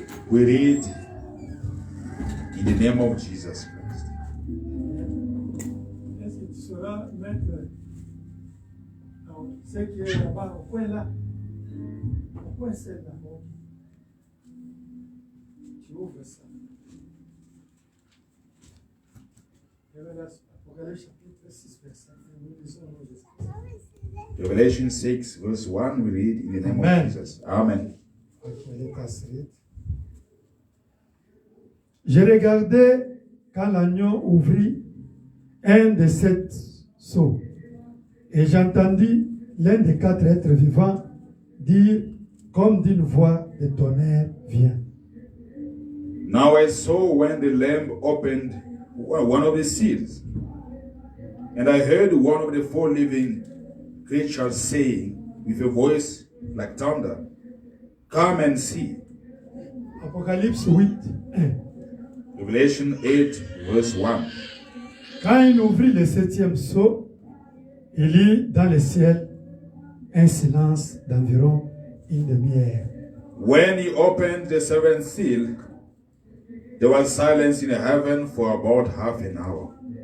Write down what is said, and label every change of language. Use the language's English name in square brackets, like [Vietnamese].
[English] We read in the name of Jesus Christ. [French] Est-ce que tu sauras mettre ce qui est là-bas au coin là? Au coin c'est là. Tu ouvres ça. Révélation, Apocalypse chapitre 6, verset 1. Nous lisons au nom de Jésus. [English] Revelation 6, verse 1, we read in the name Amen. of Jesus. Amen. Ok, let us read. [French] Je regardais quand l'agneau ouvrit un de sept sceaux et j'entendis l'un des quatre êtres vivants dire comme d'une voix de tonnerre, viens. [English] Now I saw when the Lamb opened one of the seals, and I heard one of the four living creatures saying with a voice like thunder, come and see. [French] Apocalypse 8, 1. [English] Revelation 8, verse 1. [French] Quand il ouvrit le septième sceau, il y eut dans le ciel un silence d'environ une demi-heure. [English] When he opened the seventh seal, there was silence in heaven for about half an hour.